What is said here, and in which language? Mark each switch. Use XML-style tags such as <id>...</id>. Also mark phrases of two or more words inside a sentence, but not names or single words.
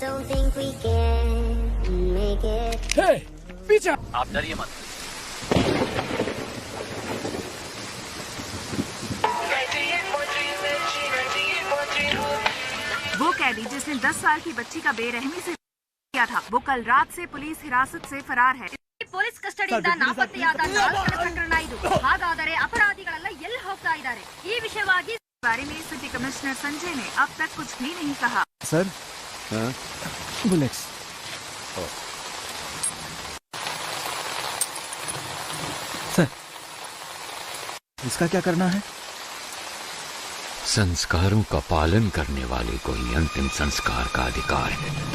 <hi>हे, पीछे आप डरिए मत। वो कैदी जिसने 10 साल की बच्ची का बेरहमी से किया था, वो कल रात से पुलिस हिरासत से फरार है.</hi> <kn>ಪೊಲೀಸ್ ಕಸ್ಟಡಿಯಿಂದ ನಾಪತ್ತೆಯಾದ 4 ಪ್ರಕರಣ ಇದು. ಹಾಗಾದರೆ ಅಪರಾಧಿಗಳೆಲ್ಲ ಎಲ್ಲಿ ಹೋಗ್ತಾ ಇದ್ದಾರೆ? ಈ ವಿಷಯವಾಗಿ</kn> <hi>बारे में</hi> <en>city commissioner</en> <hi>संजय ने अब तक कुछ भी नहीं कहा. सर, बुलेट्स. सर, इसका क्या करना है? संस्कारों का पालन करने वाले को ही अंतिम संस्कार का अधिकार है.</hi>